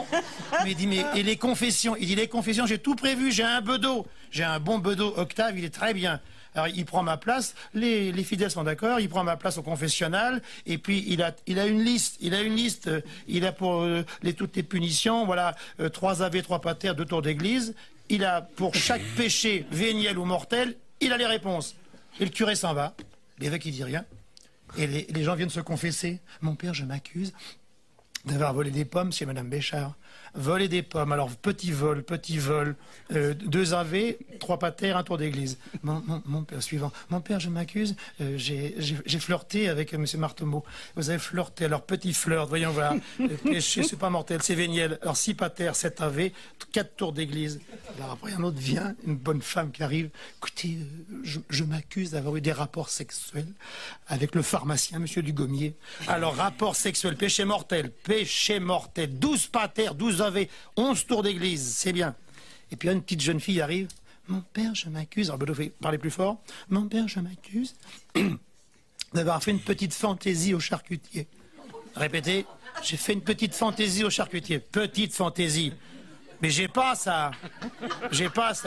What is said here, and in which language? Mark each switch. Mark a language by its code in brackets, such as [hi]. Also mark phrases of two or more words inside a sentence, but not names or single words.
[fr] Mais il dit, mais, et les confessions? Il dit, les confessions, j'ai tout prévu, j'ai un bedeau. J'ai un bon bedeau Octave, il est très bien. Alors, il prend ma place, les fidèles sont d'accord, il prend ma place au confessionnal, et puis il a une liste, il a pour toutes les punitions, voilà, 3 ave, 3 pater, 2 tours d'église, il a pour chaque péché véniel ou mortel, il a les réponses. Et le curé s'en va, l'évêque il dit rien, et les gens viennent se confesser. Mon père, je m'accuse d'avoir volé des pommes chez Madame Béchard. Voler des pommes, alors petit vol, 2 ave, 3 pater, 1 tour d'église. Mon père, suivant. Mon père, je m'accuse, j'ai flirté avec monsieur Marteau. Vous avez flirté, alors petit flirt, voyons voir. Péché, c'est pas mortel, c'est véniel. Alors 6 pater, 7 ave, 4 tours d'église. Alors après, un autre vient, une bonne femme qui arrive. Écoutez, je m'accuse d'avoir eu des rapports sexuels avec le pharmacien, monsieur Dugommier. Alors, rapport sexuel, péché mortel, 12 pater, 12 ave, 11 tours d'église, c'est bien. Et puis une petite jeune fille arrive. Mon père, je m'accuse. Alors, Bedeau, parlez plus fort. Mon père, je m'accuse d'avoir fait une petite fantaisie au charcutier. Répétez. J'ai fait une petite fantaisie au charcutier. Petite fantaisie. Mais j'ai pas ça. J'ai pas ça.